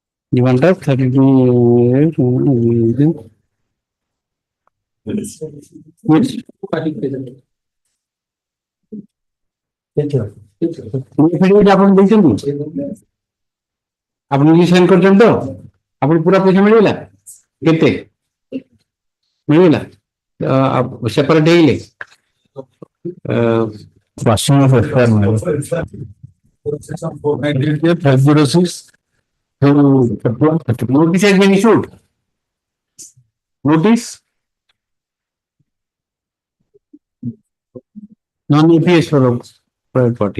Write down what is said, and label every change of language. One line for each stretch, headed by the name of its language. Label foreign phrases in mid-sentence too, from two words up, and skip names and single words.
English: You want that 32.
Odia: ଆପଣ ଦେଇଛନ୍ତି ଆପଣ ନିଜେ ସାଇନ୍ କରିଛନ୍ତି ତ ଆପଣ ପୁରା ପଇସା ମିଳିଗଲା କେତେ ମିଳିଗଲା ସେପାରେଟ ହେଇଗଲେ
English: Question of FIR, Section 498, 506. Notice has been issued. Notice. Non-APS for a private party.